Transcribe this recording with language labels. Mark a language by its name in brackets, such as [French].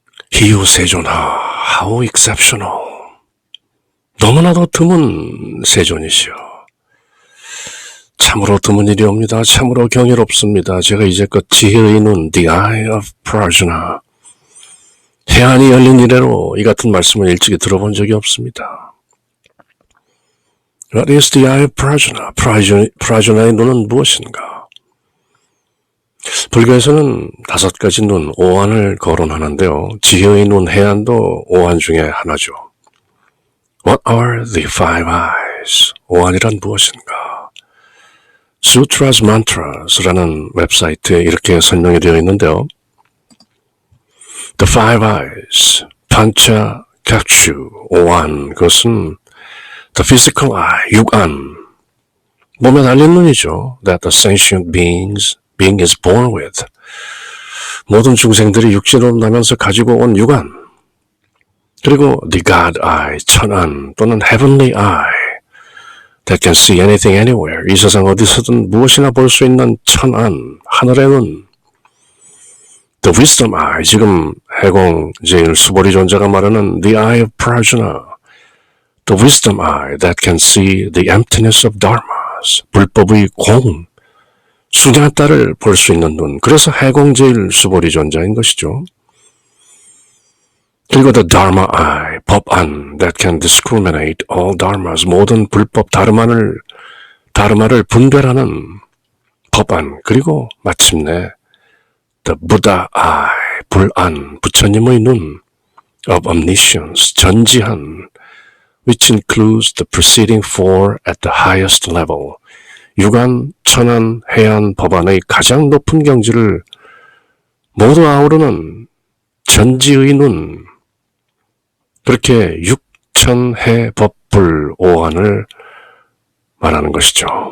[Korean] 희유세존하, [English] how exceptional. [Korean] 너무나도 드문 세존이시여. 참으로 드문 일이옵니다. 참으로 경이롭습니다. 제가 이제껏 지혜의 눈, [English] the eye of Prajna, [Korean] 해안이 열린 이래로 이 같은 말씀을 일찍이 들어본 적이 없습니다. [English] What is the eye of Prajna? [Korean] Prajna의 눈은 무엇인가? 불교에서는 5가지 눈, 오안을 거론하는데요. 지혜의 눈, 해안도 오안 중에 하나죠. [English] What are the five eyes? [Korean] 오안이란 무엇인가? Sutras Mantras라는 웹사이트에 이렇게 설명이 되어 있는데요. [English] The five eyes, [Korean] 판차, 각추, 오안, 그것은 [English] the physical eye, [Korean] 육안, 몸에 달린 눈이죠. [English] That the sentient being is born with. [Korean] 모든 중생들이 육신으로 나면서 가지고 온 육안. 그리고 [English] the God eye, [Korean] 천안 또는 [English] heavenly eye, that can see anything anywhere. [Korean] 이 세상 어디서든 무엇이나 볼 수 있는 천안, 하늘의 눈. [English] The wisdom eye, [Korean] 지금 해공 제일 수보리 존자가 말하는 [English] the eye of Prajna. The wisdom eye that can see the emptiness of dharmas. [Korean] 불법의 공, 수냐따를 볼 수 있는 눈. 그래서 해공 제일 수보리 존자인 것이죠. 그리고 [English] the dharma eye, 법안 that can discriminate all dharmas. [Korean] 모든 불법 다르마를 분별하는 법안. 그리고 마침내 [English] the Buddha eye, [Korean] 불안, 부처님의 눈, [English] of omniscience, [Korean] 전지한, [English] which includes the preceding four at the highest level. [Korean] 육안, 천안, 해안, 법안의 가장 높은 경지를 모두 아우르는 전지의 눈. 그렇게 육천해 법불 오한을 말하는 것이죠.